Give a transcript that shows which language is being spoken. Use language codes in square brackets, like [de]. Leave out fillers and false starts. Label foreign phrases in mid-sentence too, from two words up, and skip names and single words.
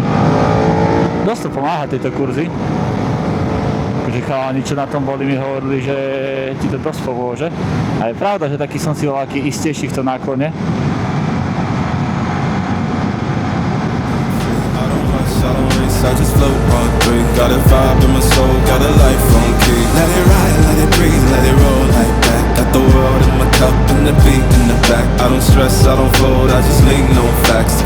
[sk] Dosť to pomáha tieto kurzy. Akože chalani, čo na tom boli, mi hovorili, že ti to dosť pomôže. A je pravda, že taký som si voľaký istejší v tom náklone. [en] I just float on three. Got a vibe in my soul, got a life on key. Let it ride, let it breathe, let it roll like that. Got the world in my cup and the beat in the back. I don't stress, I don't fold, I just lean on facts.